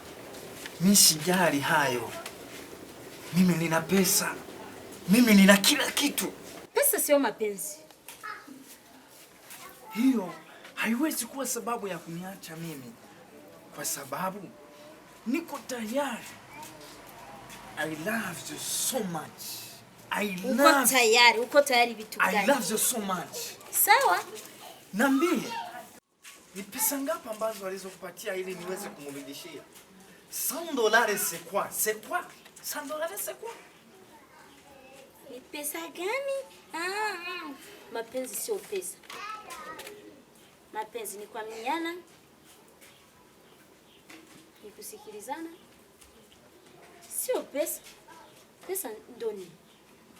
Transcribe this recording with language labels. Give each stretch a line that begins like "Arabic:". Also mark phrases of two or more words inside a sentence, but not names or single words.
Swahili: Mimi sijali hayo. Mimi nina pesa. Mimi nina kila kitu. Pesa sio mapenzi. Hiyo haiwezi kuwa sababu ya kuniacha mimi. Kwa sababu niko tayari.
English: I love you so much.
Swahili: Uko tayari vitu gani?
English: I love you so much.
Swahili: Sawa. Niambie. Ni pesa ngapi ambazo alizokupatia ili niweze kumrudishia?
French: $100 c'est quoi? C'est quoi? $100 c'est quoi?
Swahili: Ni pesa gani? Mapenzi sio pesa. Mapenzi ni kuaminiana, ni kusikilizana. Sio pesa. Pesa ndo nini?